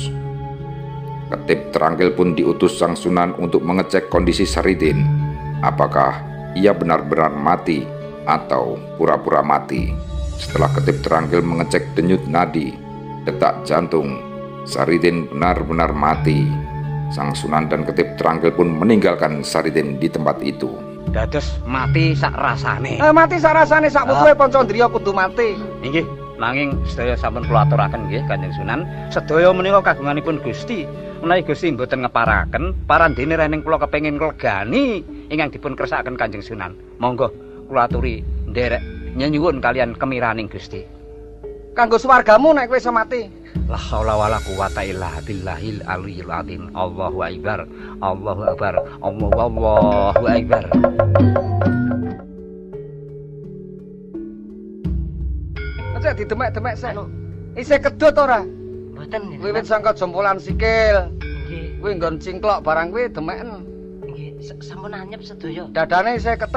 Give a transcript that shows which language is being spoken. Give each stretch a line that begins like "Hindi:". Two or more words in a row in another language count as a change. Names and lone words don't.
Indonesian: Ketip Terangkil pun diutus sang Sunan untuk mengecek kondisi Saridin, apakah ia benar-benar mati atau pura-pura mati. Setelah Ketip Terangkil mengecek denyut nadi, detak jantung, Saridin benar-benar mati. Sang Sunan dan Ketip Terangkil pun meninggalkan Saridin di tempat itu.
Javanese: Dados mati sak rasane. Mati sak rasane sak putuhe Pancandriya kudu mati. Inggih, nanging sedaya sampun kula aturaken nggih Kanjeng Sunan, sedaya menika kagunganipun Gusti. Menawi Gusti mboten ngeparaken, parandene rening kula kepengin nglegani ingkang dipun kersakaken Kanjeng Sunan. Monggo kula aturi nderek nyuwun kalian kemiraning Gusti. Kanggo swargamu nek kowe iso mati.
Arabic: لا حول ولا قوة إلا بالله العلي العظيم. الله أكبر. الله أكبر. الله أكبر.
Javanese: Aja didemek-demek sik. Isih kedut ora? Mboten. Wiwit sangka jompolan sikil. Nggih. Kuwi nggon cingklok barang kuwi demeken. Nggih, sampun anyep sedaya. Dadane isih ketek.